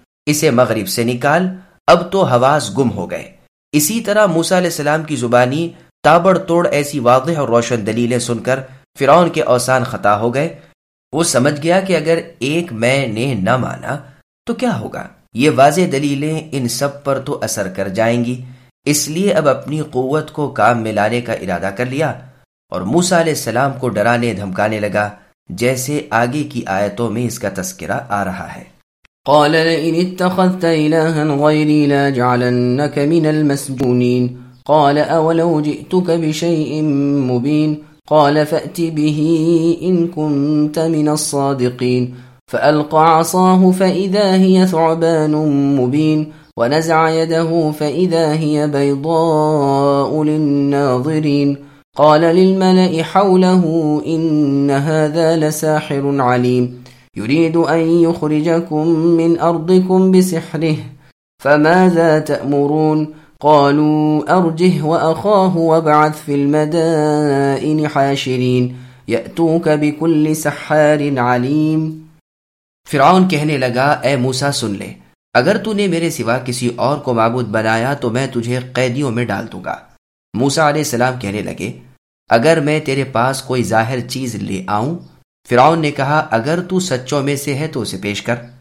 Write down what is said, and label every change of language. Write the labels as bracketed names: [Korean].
[Urdu] اسے مغرب سے نکال، اب تو حواس گم ہو گئے۔ اسی طرح موسیٰ علیہ السلام کی زبانی تابڑ توڑ ایسی واضح اور روشن دلیلیں سن کر فرعون کے اوسان خطا ہو گئے۔ وہ سمجھ گیا کہ اگر ایک میں نے نہ مانا تو کیا ہوگا، یہ واضح دلیلیں ان سب پر تو اثر کر جائیں گی، اس لیے اب اپنی قوت کو کام میں لانے کا ارادہ کر لیا اور موسیٰ علیہ السلام کو ڈرانے دھمکانے لگا، جیسے آگے کی آیتوں میں اس کا تذکرہ آ رہا ہے۔ [Arabic] قال لئن اتخذت الہا غیری لاجعلنک من المسجونین قال اولو جئتک بشیء مبین قال فأت به ان کنت من الصادقین فألقى عصاه فإذا هي ثعبان مبين ونزع يده فإذا هي بيضاء للناظرين قال للملأ حوله إن هذا لساحر عليم يريد أن يخرجكم من أرضكم بسحره فماذا تأمرون قالوا أرجه وأخاه وابعث في المدائن حاشرين يأتوك بكل سحار عليم۔ [Urdu] فرعون کہنے لگا، اے موسیٰ سن لے، اگر تو نے میرے سوا کسی اور کو معبود بنایا تو میں تجھے قیدیوں میں ڈال دوں گا۔ موسیٰ علیہ السلام کہنے لگے، اگر میں تیرے پاس کوئی ظاہر چیز لے آؤں؟ فرعون نے کہا، اگر تو سچوں میں سے ہے تو اسے پیش کر۔